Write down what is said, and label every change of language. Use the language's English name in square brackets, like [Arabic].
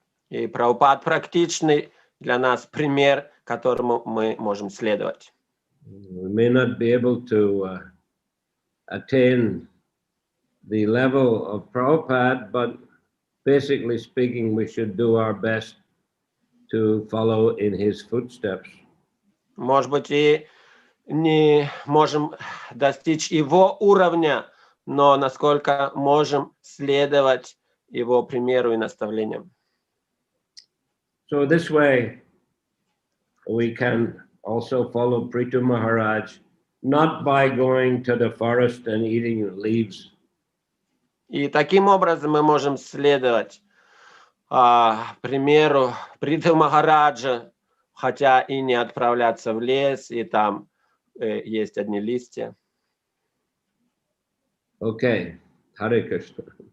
[Russian] И Прабхупад практичный для нас пример, которому мы можем следовать. [English] We may not be able to attain the level of Prabhupada, but basically speaking, we should do our best to follow in his footsteps. [Russian] Может быть, и не можем достичь его уровня, но насколько можем следовать его примеру и наставлениям. [English] So this way, we can also follow Prithu Maharaj, not by going to the forest and eating leaves. [Russian] И таким образом мы можем следовать примеру Притху Махараджа, хотя и не отправляться в лес, и там есть одни листья. [English] Okay, Hare Krishna.